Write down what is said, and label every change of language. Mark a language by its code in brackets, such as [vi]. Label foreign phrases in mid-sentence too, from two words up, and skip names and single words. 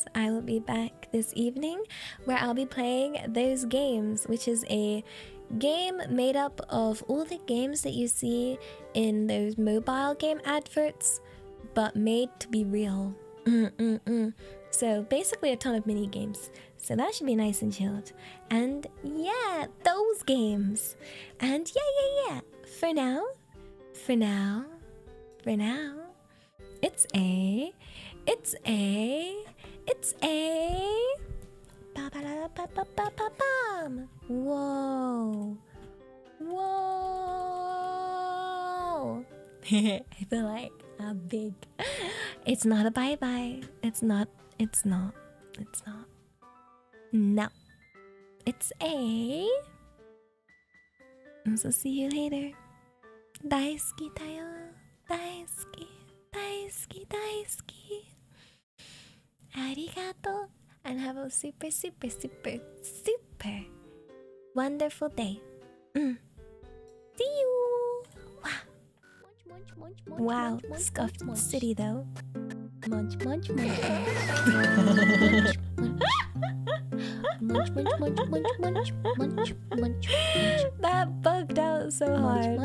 [en] I will be back this evening where I'll be playing Those Games, which is a game made up of all the games that you see in those mobile game adverts, but made to be real. So basically a ton of mini games. So that should be nice and chilled. And yeah, those games. And yeah. For now, it's a ba-ba-da-ba-ba-ba-ba-bam. Whoa. I feel like I'm big. It's not a bye-bye. It's not. No. It's a... So see you later. [ja] Daisuki da yo. Daisuki. Arigato. [en] And have a super wonderful day. See you. Wow. Scuffed city though. Munch. That bugged out so hard.